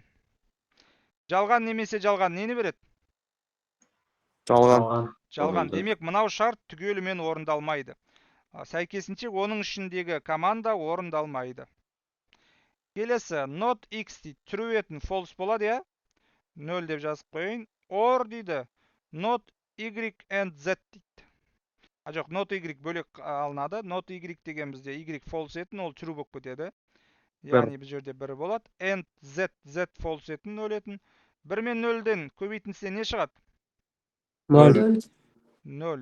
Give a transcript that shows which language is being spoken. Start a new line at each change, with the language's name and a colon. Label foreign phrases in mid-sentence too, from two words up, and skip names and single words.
Kazakh: Жалған немесе жалған нені береді? Жалған. Жалған. Демек, мынау шарт түгелімен орындалмайды. Сәйкесінше оның ішіндегі команда орындалмайды. Келесі,
English: not x
Kazakh: дейді, true етін false болады, я? 0 деп жазып қойын. Or дейді,
English: not y and z
Kazakh: дейді. Жоқ,
English: not y
Kazakh: бөлек алынады.
English: Not y
Kazakh: деген бізде y false етін, ол true болып кетеді. Яғни бұл жерде 1 болады.
English: And z
Kazakh: false етін 0 етін. 1 мен 0-ден көбейтінсе не шығады? 0. 0.